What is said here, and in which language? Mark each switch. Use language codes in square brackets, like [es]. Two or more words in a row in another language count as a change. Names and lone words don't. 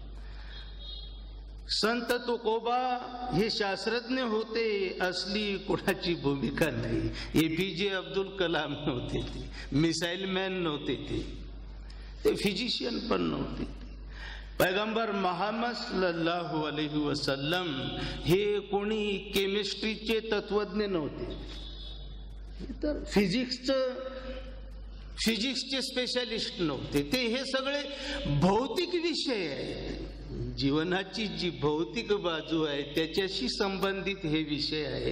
[mr] संत तुकोबा हे शास्त्रज्ञ होते असली कोणाची भूमिका नाही. एपीजे अब्दुल कलाम नव्हते ते, [en] missile man [mr] नव्हते ते फिजिशियन पण नव्हते. पैगंबर मोहम्मद [ar] صلى الله عليه وسلم [mr] हे कोणी केमिस्ट्रीचे तत्वज्ञ नव्हते, तर फिजिक्सचे स्पेशालिस्ट नव्हते ते. हे सगळे भौतिक विषय आहेत. जीवनाची जी भौतिक बाजू आहे त्याच्याशी संबंधित हे विषय आहे.